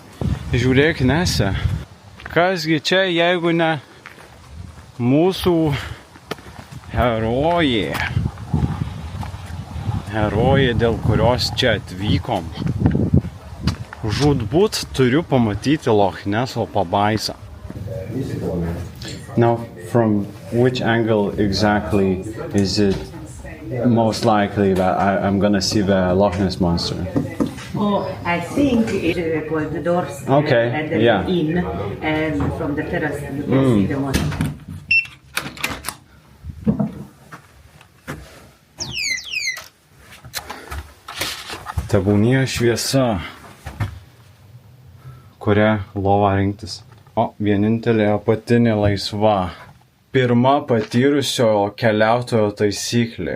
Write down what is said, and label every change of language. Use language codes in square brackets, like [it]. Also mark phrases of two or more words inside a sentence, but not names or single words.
[lt] Žiūrėk, Nese, kasgi čia, jeigu ne mūsų herojė, dėl kurios čia atvykom. Žūtbūt turiu pamatyti Loch Neso pabaisą. [en] Now, from which angle exactly is it most likely that I'm gonna see the Loch Ness monster? Oh, I think it's called the doors Okay, at the yeah. inn, and from the terrace you can see the monster. [lt] Tebūnie šviesa, kurią lovą rinktis. O, vienintelė apatinė laisva. Pirma patyrusio keliautojo taisyklė.